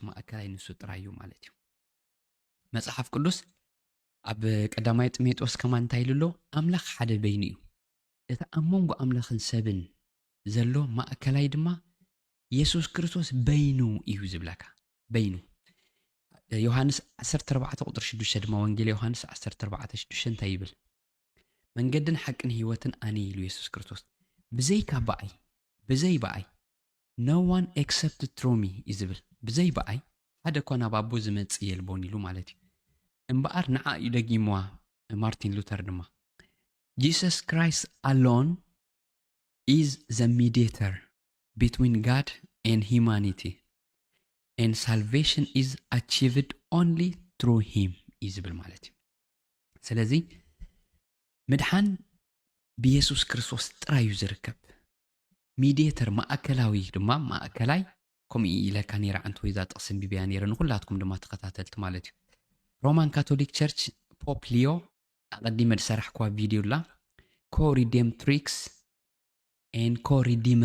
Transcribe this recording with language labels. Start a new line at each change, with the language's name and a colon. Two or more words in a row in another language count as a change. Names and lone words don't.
Tigrinya: ማእከላይ ንሱ ጥራይ እዩ ማለት እዩ መጽሓፍ ቅዱስ ኣብ ቀዳማይ ጢሞቴዎስ ከማ እንታይ ኢሉ ኣሎ ኣምላኽ ሓደ በይኑ እዩ እቲ ኣብ መንጎ ኣምላኽን ሰብን ዘሎ ማእከላይ ድማ ኢየሱስ ክርስቶስ በይኑ እዩ ዝብለካ በይኑ ዮሐንስ 14 ቁጥር 6 ድማ ወንጌል ዮሐንስ 14:6 እንታይ ይብል መንገድን ሐቅን ህይወትን ኣነ ኢሉ ኢየሱስ ክርስቶስ ብዘይ በኣይ
English: no one except through me
Tigrinya: ይዝብል ብዘይ በኣይ ሓደ ኮና ባቦ ዝመጽእ የልቦን ኢሉ ማለት እዩ እምበኣር ንዓ እዩ ደጊምዋ ማርቲን ሉተር ድማ
English: Jesus Christ alone is the mediator between God and humanity and salvation is achieved only through him
Tigrinya: ይዝብል ማለት እዩ ስለዚ ምድሓን ብኢየሱስ ክርስቶስ ጥራይ እዩ ዝርከብ ሚዲየተር ማእከላዊ ድማ ማእከላይ ከምኡ ኢለካ ነይራ አንተ ወይዛ ጥቕስን ቢብያ ነይረ ንኹላትኩም ድማ ተኸታተልቲ ማለት እዩ ሮማን ካቶሊክ ቸርች ፖፕ ሊዮ ኣቐዲመ ዝሰራሕክዋ ቪድዮ ላ ኮሪዴምትሪክስ ኤን ኮሪዲመር